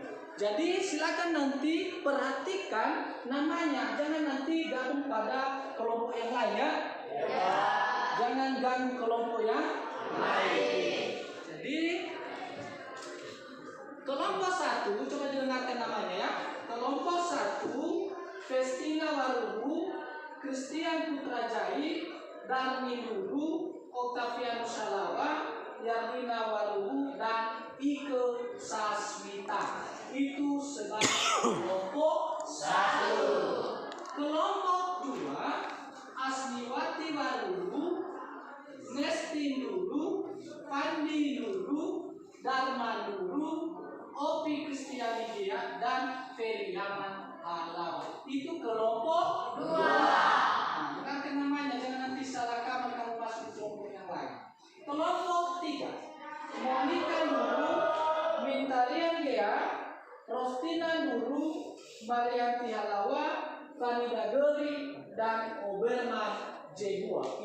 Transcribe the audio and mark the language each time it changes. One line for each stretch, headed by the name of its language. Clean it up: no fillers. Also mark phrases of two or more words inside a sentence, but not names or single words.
Indonesian: Jadi silakan nanti perhatikan namanya, jangan nanti gabung pada kelompok yang lain ya. Jangan ganggu kelompok yang lain. Jadi kelompok 1, coba dengarkan namanya ya. Kelompok 1, Festina Warubu, Christian Putrajai, Darmin Lubu, Octavianus Salawa, Yarlina Warubu, dan Ike Sasmita. Itu sebagai kelompok 1. Kelompok 2, Asniwati Warubu, Nesti Nuru, Pandi Nuru, Dharma Nuru, Opi Kristianidia, dan Feriaman Halawa. Itu kelompok 2. Nah, dengarkan namanya, jangan nanti salah kamar kamu masuk di kelompok yang lain. Kelompok 3, Monica Nuru, Mintarian Gea, Rostina Nuru, Marianti Halawa, Vanida Geri, dan Oberman Jehua.